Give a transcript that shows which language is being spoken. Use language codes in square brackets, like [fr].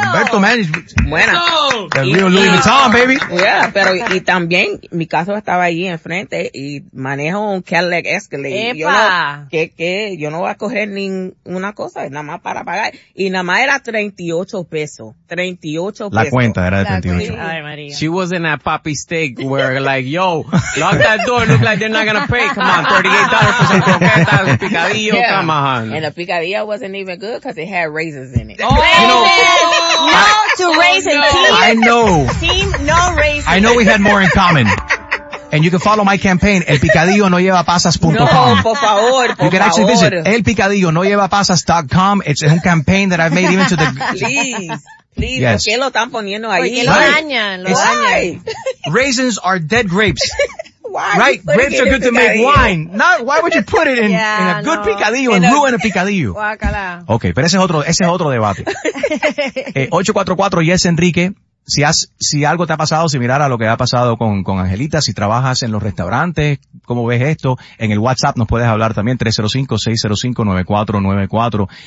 [es] ¡Humberto, man! ¡Buena! [en] ¡The real Louis Vuitton, baby! Yeah, [es] pero y también mi caso estaba ahí enfrente y manejo un Cadillac Escalade. ¡Epa! Yo no voy a coger ni una cosa, nada más para pagar. Y nada más era 38 pesos. 38 pesos. La cuenta era de 38. Ay, María. [en] She was in that poppy state where like, yo, lock that door, look like they're not gonna pay. Come on, $38 for some croquetas, picadillo, yeah. Come on. And the picadillo wasn't even good because it had raisins in it. Oh, raisins! You know, raisins. Oh, no. Team, I know. Team, no raisins. I know we had more in common. And you can follow my campaign, elpicadillonoyevapasas.com. [es] No, por favor, por [en] you can [es] favor. [en] Actually visit elpicadillonoyevapasas.com. It's a campaign that I've made even to the... Please, yes. [es] ¿Por qué lo están poniendo ahí? Porque lo dañan. [en] Raisins are dead grapes. Why? Right, grapes are good to make wine. Not, why would you put it in a good picadillo and ruin a picadillo? [es] Guacala. Okay, pero ese es otro debate. 844 Yes Enrique, si algo te ha pasado similar a lo que ha pasado con Angelita, si trabajas en los restaurantes, ¿cómo ves esto? En el WhatsApp nos puedes hablar también, 305-605-9494.